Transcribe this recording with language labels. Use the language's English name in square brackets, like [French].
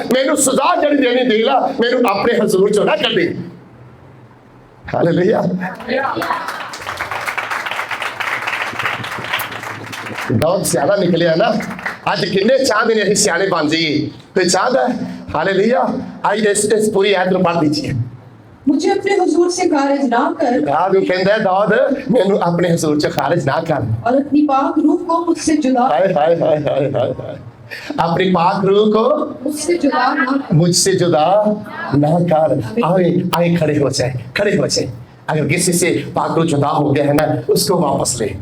[Punjabi] ਮੈਨੂੰ ਸਜ਼ਾ ਜਿਹੜੀ ਦੇਣੀ ਦੇ ਲਾ, ਮੈਨੂੰ ਆਪਣੇ ਹਜ਼ੂਰ ਚੋਂ ਨਾ ਕੱਢੀ। ਹਾਲੇਲੂਇਆ। ਦਾਊਦ ਸਿਆਣਾ ਨਿਕਲਿਆ ਨਾ। ਅੱਜ ਕਿੰਨੇ ਚਾਹਦੇ ਨੇ ਅਸੀਂ ਸਿਆਣੇ ਬਣ ਜਾਈਏ, ਕੋਈ ਚਾਹਦਾ? ਹਾਲੇਲੂਇਆ। ਆਈ ਇਸ ਪੂਰੀ ਆਇਤ ਨੂੰ ਪੜ੍ਹ ਲੀਜੀਏ। [Hindi] मुझे अपने हुजूर से खारिज ना कर [Punjabi] ਦਾਊਦ ਨੂੰ ਕਹਿੰਦਾ ਦਾਊਦ ਮੈਨੂੰ ਆਪਣੇ ਹਜ਼ੂਰ ਚ ਖਾਰਜ ਨਾ ਕਰ। [Hindi] और अपनी पाक रूह को मुझसे जुदा ਹਾਏ ਹਾਏ ਹਾਏ ਹਾਏ ਹਾਏ ਹਾਏ। अपनी पाक रूह को मुझसे जुदा ना कर। मुझसे जुदा ना कर। आए आए खड़े हो जाए, खड़े हो जाए। अगर किसी से पाक रूह जुदा हो गया है ना, उसको वापस ले।